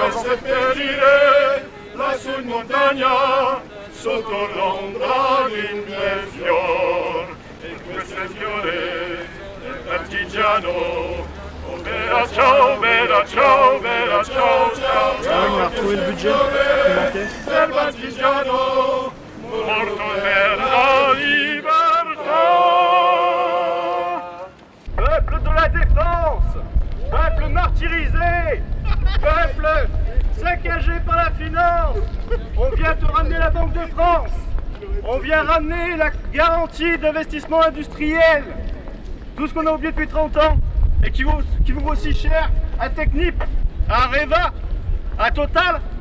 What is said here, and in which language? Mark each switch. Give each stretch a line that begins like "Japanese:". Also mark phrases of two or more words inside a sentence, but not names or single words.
Italian: E seppellire lassù in montagna sotto l'ombra di un bel fior. E questo è il fiore del partigiano. Oh bella ciao, bella ciao, bella ciao, ciao, ciao.
French: On a retrouvé le budget qui manquait.
Italian: Del partigiano, morto per la libertà.
French: Peuple de la défense, peuple martyrisé, peuple saccagé par la finance, on vient te ramener la Banque de France, on vient ramener la garantie d'investissement industriel, tout ce qu'on a oublié depuis 30 ans et qui vous vaut si cher à Technip, à Areva, à Total.